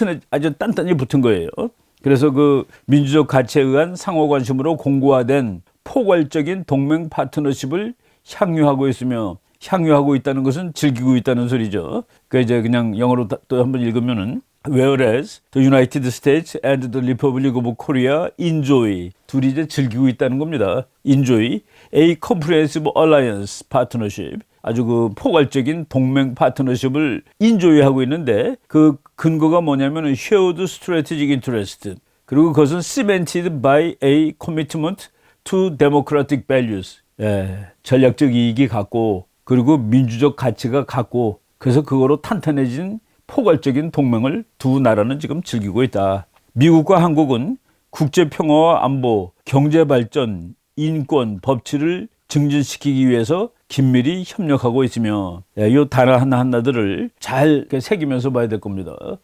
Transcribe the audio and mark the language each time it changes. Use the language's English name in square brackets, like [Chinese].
[Korean] 아주 단단히 붙은 거예요. 그래서 그 민주적 가치에 의한 상호 관심으로 공고화된 포괄적인 동맹 파트너십을 향유하고 있으며, 향유하고 있다는 것은 즐기고 있다는 소리죠. 그 이제 그냥 영어로 또 한번 읽으면은 [English] whereas the United States and the Republic of Korea enjoy, [Korean] 둘이 이제 즐기고 있다는 겁니다. [English] enjoy a comprehensive alliance partnership, [Korean] 아주 그 포괄적인 동맹 파트너십을 인조이하고 있는데, 그 근거가 뭐냐면은 [English] shared strategic interest, [Korean] 그리고 그것은 [English] cemented by a commitment to democratic values. [Korean] 예, 전략적 이익이 같고 그리고 민주적 가치가 같고, 그래서 그거로 탄탄해진 포괄적인 동맹을 두 나라는 지금 즐기고 있다. 미국과 한국은 국제 평화와 안보, 경제 발전, 인권, 법치를 증진시키기 위해서 긴밀히 협력하고 있으며, 이 단어 하나하나들을 잘 새기면서 봐야 될 겁니다.